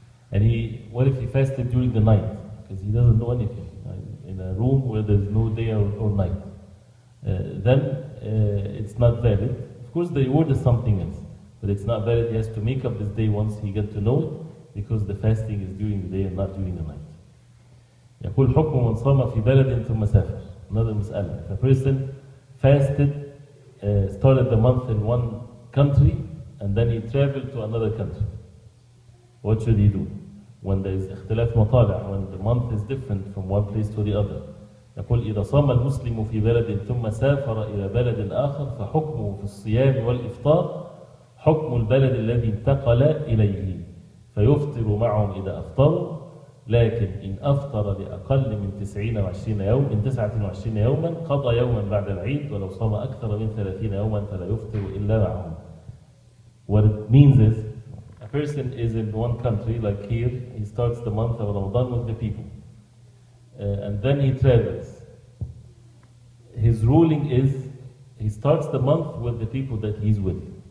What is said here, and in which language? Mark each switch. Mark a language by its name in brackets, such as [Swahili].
[English] And what if he fasted during the night? Because he doesn't know anything. In a room where there's no day or night. Then it's not valid. Of course, the reward is something else. But it's not valid. He has to make up this day once he gets to know it, because the fasting is during the day and not during the night. [Arabic] يقول حكم من صام في بلد ثم سافر. [English] Another مسألة. If a person fasted, started the month in one country, and then he traveled to another country, what should he do? When there is اختلاف مطالع, when the month is different from one place to the other. [Arabic] يقول إذا صام المسلم في بلد ثم سافر إلى بلد آخر فحكمه في الصيام والإفطار حكم البلد الذي انتقل إليه فيفطر معهم إذا أفطروا لكن إن أفطر لأقل من 29 يوم من 29 يوما قضى يوما بعد العيد ولو صام أكثر من 30 يوما فلا يفطر إلا معهم. [English] What it means is, a person is in one country, like here, he starts the month of Ramadan with the people. And then he travels. His ruling is, he starts the month with the people that he's with.